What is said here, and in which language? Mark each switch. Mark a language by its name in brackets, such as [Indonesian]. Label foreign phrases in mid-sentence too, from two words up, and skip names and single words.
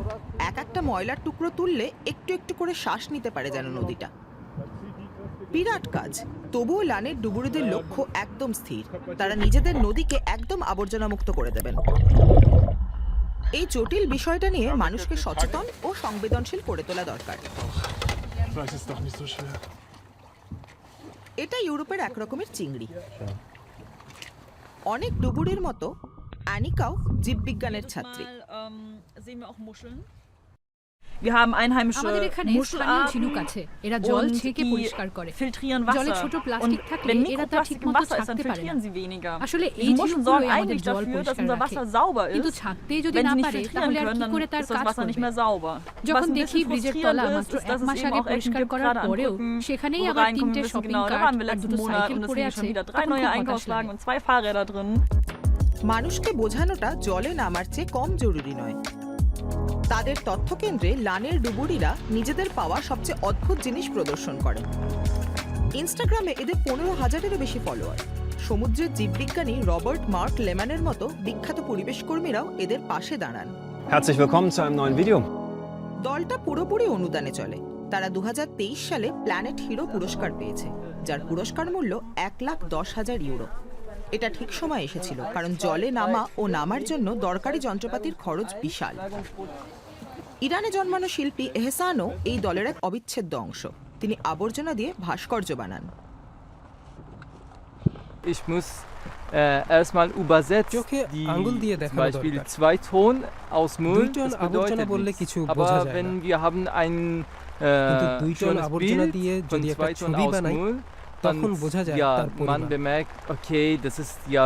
[Bangla] এক একটা ময়লার টুকরো তুললে একটু একটু করে শ্বাস নিতে পারে যেন নদীটা। বিরাট কাজ। তবুও লানের ডুবুরিদের লক্ষ্য একদম স্থির। তারা নিজেদের নদীকে একদম আবর্জনা মুক্ত করে দেবেন। এই জটিল বিষয়টা নিয়ে মানুষকে সচেতন ও সংবেদনশীল করে তোলা দরকার। [German] Vielleicht ist es doch nicht so schwer. [Bangla] এটা ইউরোপের এক রকমের চিংড়ি। অনেক ডুবুরির মতো অ্যানিকাও জীববিজ্ঞানের ছাত্রী। [German] Sehen wir auch Muscheln. Wir haben einheimische [Bangla] আমাদের এখানে স্থানীয় ঝিনুক [German] Muschelarten [Bangla] আছে, এরা জল [German] und [Bangla] ছেঁকে [German] die [Bangla] পরিষ্কার করে। [German] filtrieren [Bangla] জলে [German] Wasser. [Bangla] ছোট [German] Und [Bangla] প্লাস্টিক থাকলে [German] wenn [Bangla] এরা তা [German] Mikroplastik im [Bangla] ঠিকমতো [German] Wasser ist, dann [Bangla] ছাঁকতে পারে না। [German] filtrieren sie weniger. [Bangla] আসলে এই [German] Diese Muscheln [Bangla] ঝিনুকগুলোই [German] sorgen [Bangla] আমাদের [German] eigentlich [Bangla] জল [German] dafür, dass [Bangla] পরিষ্কার [German] unser [Bangla] রাখে। [German] Wasser sauber [Bangla] কিন্তু [German] ist. [Bangla] ছাঁকতেই যদি [German] Wenn [Bangla] না [German] sie nicht [Bangla] পারে [German] filtrieren [Bangla] তাহলে আর [German] können, [Bangla] কি [German] dann [Bangla] করে তার [German] ist das [Bangla] কাজ [German] Wasser nicht [Bangla] করবে? [German] mehr sauber. [Bangla] যখন [German] Was ein [Bangla] দেখি [German] bisschen [Bangla] ব্রিজের [German] frustrierend [Bangla] তলা [German] ist, [Bangla] মাত্র [German] ist, dass [Bangla] 1 [German] es [Bangla] মাস [German] eben [Bangla] আগে [German] auch Ecken [Bangla] পরিষ্কার [German] gibt, [Bangla] করার [German] gerade an [Bangla] পরেও [German] Brücken, [Bangla] সেখানেই [German] wo wir [Bangla] আবার [German] reinkommen [Bangla] 3টে [German] müssen. [Bangla] শপিং [German] Genau, da [Bangla] কার্ট [German] waren wir [Bangla] আর [German] letzten [Bangla] 2টো [German] Monat [Bangla] সাইকেল [German] und es [Bangla] পড়ে [German] sind [Bangla] আছে, [German] schon wieder 3 [Bangla] তখন [German] neue [Bangla] খুব হতাশ [German] Einkaufswagen [Bangla] লাগে। [German] und 2 Fahrräder drin. [Bangla] মানুষকে বোঝানোটা জলে নামার চেয়ে কম জরুরি নয়। তাদের তথ্যকেন্দ্রে লানের ডুবুরিরা নিজেদের পাওয়া সবচেয়ে অদ্ভুত জিনিস প্রদর্শন করেন। ইনস্টাগ্রামে এদের 15,000-এরও বেশি ফলোয়ার। সমুদ্রের জীববিজ্ঞানী রবার্ট মার্ক লেম্যানের মতো বিখ্যাত পরিবেশ কর্মীরাও এদের পাশে দাঁড়ান। [German] Herzlich willkommen zu einem neuen Video. [Bangla] দলটা পুরোপুরি অনুদানে চলে। তারা 2023 সালে প্ল্যানেট হিরো পুরস্কার পেয়েছে, যার পুরস্কার মূল্য 1,10,000 ইউরো। এটা ঠিক সময় এসেছিল, কারণ জলে নামা ও নামার জন্য দরকারি যন্ত্রপাতির খরচ বিশাল। ইরানে জন্মানো শিল্পী এহসানও এই দলের এক অবিচ্ছেদ্য অংশ। তিনি আবর্জনা দিয়ে ভাস্কর্য বানান। [German] Ich muss erstmal übersetzt [Bangla] চোখে [German] die [Bangla] আঙ্গুল দিয়ে [German] zum [Bangla] দেখানো [German] Beispiel [Bangla] দরকার। [German] 2 Ton aus Müll, [Bangla] 2 টন [German] das [Bangla] আবর্জনা [German] bedeutet [Bangla] বললে [German] nichts. [Bangla] কিছু বোঝা [German] Aber [Bangla] যায় [German] wenn [Bangla] না। [German] wir haben ein [Bangla] কিন্তু 2 টন [German] schönes [Bangla] আবর্জনা [German] Bild [Bangla] দিয়ে [German] von [Bangla] যদি একটা [German] 2 Tonnen [Bangla] ছবি [German] aus [Bangla] বানাই [German] Müll, [Bangla] তখন [German] dann [Bangla] বোঝা যায় [German] ja, [Bangla] তার [German] man [Bangla] পরিমাণ। [German] bemerkt, okay, das ist ja